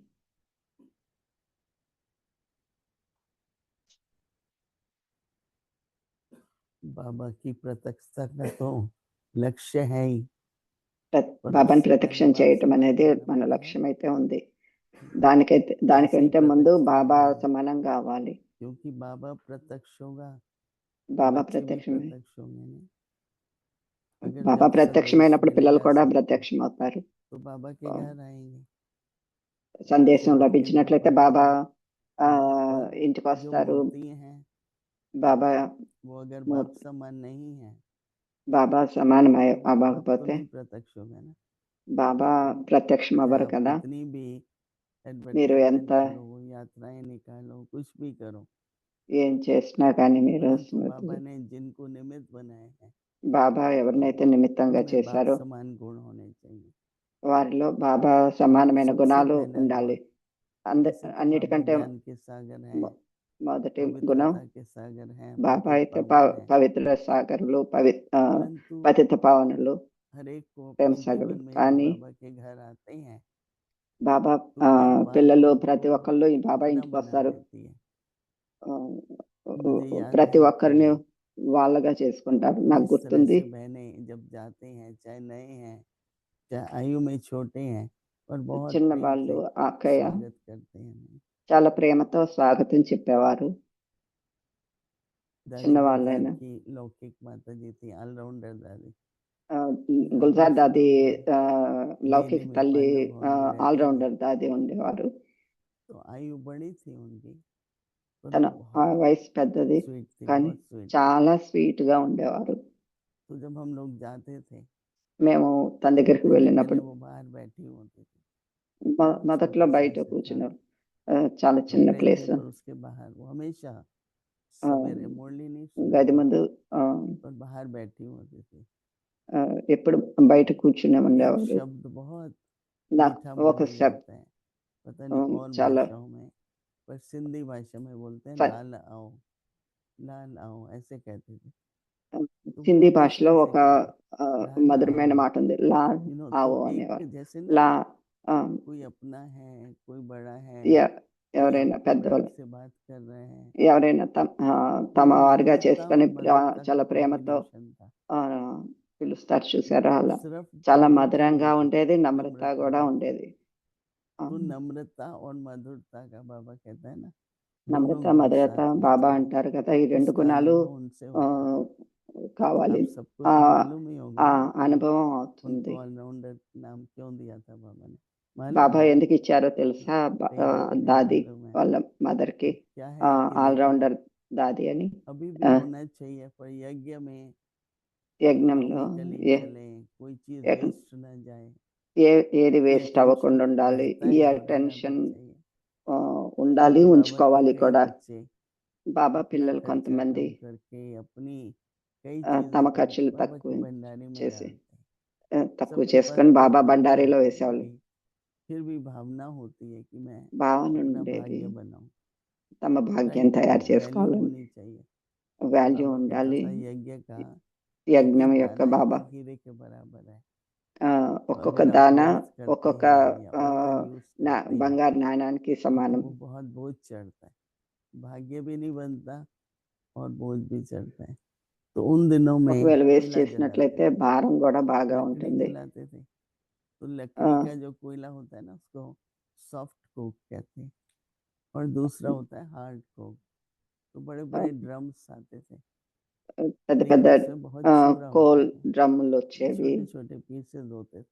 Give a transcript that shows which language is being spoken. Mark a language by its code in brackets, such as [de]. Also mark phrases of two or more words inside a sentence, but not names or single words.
[hi] बाबा की प्रत्यक्षता का तो लक्ष्य है ही। [te] బాబాని ప్రత్యక్షం చేయటం అనేది మన లక్ష్యం అయితే ఉంది. దానికంటే ముందు బాబా సమానం కావాలి. [hi] क्योंकि बाबा प्रत्यक्ष होगा, [te] బాబా [hi] बच्चे भी [te] ప్రత్యక్షమే. [hi] प्रत्यक्ष होंगे ना। अगर [te] బాబా [hi] जब [te] ప్రత్యక్షమైనప్పుడు [hi] संदेश [te] పిల్లలు [hi] मिलेगा [te] కూడా [hi] सबको, [te] ప్రత్యక్షం అవుతారు. [hi] तो बाबा के घर आएंगे। [te] సందేశం [hi] सिद्ध के [te] లభించినట్లయితే [hi] घर [te] బాబా [hi] वहाँ पर [te] ఇంటికి [hi] जो [te] వస్తారు. [hi] मूर्ति है [te] బాబా [hi] वो अगर बाप समान नहीं है [te] బాబా సమానం [hi] तो बाप तो [te] అవ్వకపోతే [hi] नहीं प्रत्यक्ष होगा ना। [te] బాబా ప్రత్యక్షం [hi] चाहे [te] అవ్వరు [hi] आप [te] కదా. [hi] कितनी भी [te] మీరు [hi] एडवर्टाइजमेंट [te] ఎంత [hi] करो, यात्राएं निकालो, कुछ भी करो, [te] ఏం చేసినా కానీ మీరు [hi] परंतु बाबा ने जिनको निमित्त बनाए हैं [te] బాబా ఎవరినైతే నిమిత్తంగా [hi] उनमें बाप [te] చేశారో [hi] समान गुण होने चाहिए। [te] వారిలో బాబా సమానమైన [hi] सबसे [te] గుణాలు [hi] पहला [te] ఉండాలి. [hi] गुण, वैसे तो बाबा [te] అన్నిటికంటే [hi] ज्ञान के सागर हैं, [te] మొదటి గుణం [hi] पवित्रता के सागर हैं, [te] బాబా [hi] पतित [te] అయితే [hi] पावन हैं, [te] పవిత్ర సాగరులు, [hi] परंतु [te] పతిత పావనులు, [hi] हर एक को [te] ప్రేమ [hi] अपने [te] సాగరులు. [hi] जीवन में जब [te] కానీ [hi] बाबा के घर आते हैं [te] బాబా [hi] तो एक बात [te] పిల్లలు [hi] उनको [te] ప్రతి ఒక్కళ్ళు ఈ బాబా [hi] अपना [te] ఇంటికి [hi] बना [te] వస్తారు. [hi] लेती है। मुझे याद [te] ప్రతి [hi] है [te] ఒక్కరిని [hi] कि [te] వాళ్ళగా చేసుకుంటారు. నాకు [hi] जिस तरह [te] గుర్తుంది [hi] से बहनें जब जाते हैं, चाहे नए हैं चाहे आयु में छोटे हैं, और बहुत [te] చిన్న [hi] प्रेम [te] వాళ్ళు [hi] से [te] అక్కయ్య [hi] स्वागत करते हैं हमें। [te] చాలా ప్రేమతో స్వాగతం చెప్పేవారు. [hi] दादी [te] చిన్న [hi] गुलजार [te] వాళ్ళైనా [hi] की लौकिक माता जी थी, ऑलराउंडर दादी। [te] గుల్జార్ దాది లౌకిక [hi] दिल्ली में [te] తల్లి [hi] पांडव भवन में रहते थे, [te] ఆల్రౌండర్ దాది ఉండేవారు. [hi] तो आयु बड़ी थी उनकी, [te] తన [hi] परंतु बहुत [te] వయసు పెద్దది [hi] स्वीट थी, [te] కానీ [hi] बहुत स्वीट। [te] చాలా స్వీట్ గా ఉండేవారు. [hi] तो जब हम लोग जाते थे [te] మేము తన [hi] तो [te] దగ్గరికి [hi] पहले पहले [te] వెళ్ళినప్పుడు [hi] वो बाहर बैठी होती थी, बहुत [te] మొదట్లో [hi] छोटा सा [te] బయట [hi] ऐसे था, [te] కూర్చున్నారు. చాలా [hi] हम [te] చిన్న [hi] रहते [te] ప్లేస్. [hi] पर उसके बाहर वो हमेशा सवेरे मुरली नहीं [te] గది [hi] सुनाती [te] ముందు [hi] और बाहर बैठी होती थी। [te] ఎప్పుడు బయట కూర్చునే [hi] एक [te] ఉండేవారు. [hi] शब्द बहुत [te] నాకు [hi] मीठा [te] ఒక [hi] बोला जाता है, पता नहीं और [te] చాలా [hi] भाषाओं में, पर सिंधी भाषा में बोलते हैं लाल आओ, लाल आओ, ऐसे कहते थे। तो वो [te] సింధీ [hi] हमेशा [te] భాషలో [hi] ऐसे [te] ఒక [hi] कहते लाल [te] మధురమైన [hi] आओ, [te] మాట ఉంది, లా [en] you know. [te] ఆవో [hi] तो [te] అనేవారు. [hi] एक जैसे ना [te] లా [hi] कोई अपना है, कोई बड़ा है, कोई [te] ఎవరైనా [hi] प्रेम [te] పెద్దవాళ్ళు [hi] से बात कर रहे हैं, [te] ఎవరైనా తమ [hi] वो [te] వారిగా [hi] नम्रता [te] చేసుకొని [hi] और मधुरता [te] చాలా [hi] का [te] ప్రేమతో [hi] कॉम्बिनेशन था। [te] పిలుస్తారు చూసారా, అలా [hi] सिर्फ [te] చాలా [hi] मधुरता [te] మధురంగా [hi] नहीं थी, [te] ఉండేది, నమ్రత [hi] नम्रता [te] కూడా [hi] भी थी। [te] ఉండేది. [hi] तो नम्रता और मधुरता का बाबा कहता है ना, दोनों [te] నమ్రత [hi] गुण [te] మధురత [hi] साथ में [te] బాబా [hi] चाहिए। [te] అంటారు కదా, ఈ రెండు [hi] उसका [te] గుణాలు [hi] अनुभव उनसे होता है। [te] కావాలి. [hi] आप सबको [te] ఆ [hi] तो मालूम ही होगा [te] ఆ [hi] ना कि [te] అనుభవం అవుతుంది. [hi] उनको ऑलराउंडर नाम क्यों दिया था बाबा ने, मालूम [te] బాబా [hi] है? [te] ఎందుకు ఇచ్చారో తెలుసా? [hi] कईयों को नहीं [te] దాది [hi] मालूम है। [te] వాళ్ళ మదర్ కి [hi] तो क्या है कि देखो [te] ఆల్రౌండర్ దాది అని. [hi] अभी भी होना चाहिए, पर यज्ञ में [te] యజ్ఞంలో [hi] कली [te] ఏ- [hi] चले, कोई चीज [te] యజ్ఞ- [hi] वेस्ट ना जाए। [te] ఏది [hi] ये [te] వేస్ట్ అవ్వకుండా [hi] अटेंशन [te] ఉండాలి. [hi] रहता [te] ఈ [hi] ही रहना भी [te] అటెన్షన్ [hi] चाहिए [te] ఉండాలి, [hi] क्योंकि बाबा के [te] ఉంచుకోవాలి [hi] कई [te] కూడా. [hi] बच्चे [te] బాబా [hi] अपना [te] పిల్లలు [hi] खर्चा [te] కొంతమంది [hi] कम करके अपनी कई [te] తమ [hi] चीज़ों को [te] ఖర్చులు [hi] बाबा [te] తక్కువ [hi] के भंडारे में [te] చేసి [hi] डालते हैं [te] తక్కువ [hi] सबके पास [te] చేసుకొని [hi] बहुत [te] బాబా [hi] चीज़ें [te] బండారీలో [hi] होती हैं [te] వేసేవాళ్ళు. [hi] फिर भी भावना होती है कि मैं [te] భావన [hi] अपना [te] ఉండేది, [hi] भाग्य बनाऊं [te] తమ భాగ్యం [hi] राइट [te] తయారు [hi] वैल्यू [te] చేసుకోవాలని. [hi] होनी चाहिए [te] వాల్యూ [hi] बाबा कहता [te] ఉండాలి. [hi] था यज्ञ का एक [te] యజ్ఞం [hi] एक [te] యొక్క [hi] दाना [te] బాబా [hi] एक हीरे के बराबर है तो [te] ఒక్కొక్క [hi] अगर आप [te] దాన [hi] व्यर्थ करते [te] ఒక్కొక్క [hi] हैं या [en] over use [hi] करते हैं [te] బంగారు నాణానికి [hi] तो [te] సమానం. [hi] वो बहुत बोझ चढ़ता है भाग्य भी नहीं बनता और बोझ भी चढ़ता है तो उन दिनों में [te] ఒకవేళ వేస్ట్ [hi] कोयला जलाते [te] చేసినట్లయితే [hi] थे [te] భారం కూడా బాగా [hi] लकड़ी [te] ఉంటుంది. [hi] जलाते थे तो [te] ఆ, [hi] लकड़ी का जो कोयला होता है ना उसको [en] soft coke [hi] कहते हैं और दूसरा होता है [en] hard coke [hi] तो बड़े [te] ఆ, [hi] बड़े ड्रम्स आते थे [te] పెద్ద [hi] लेकिन [te] పెద్ద [hi] उसमें बहुत छुरा [te] కోల్ [hi] होता था [te] డ్రమ్ములు [hi] ये [te] వచ్చేవి, [hi] छोटे छोटे पीसेस होते थे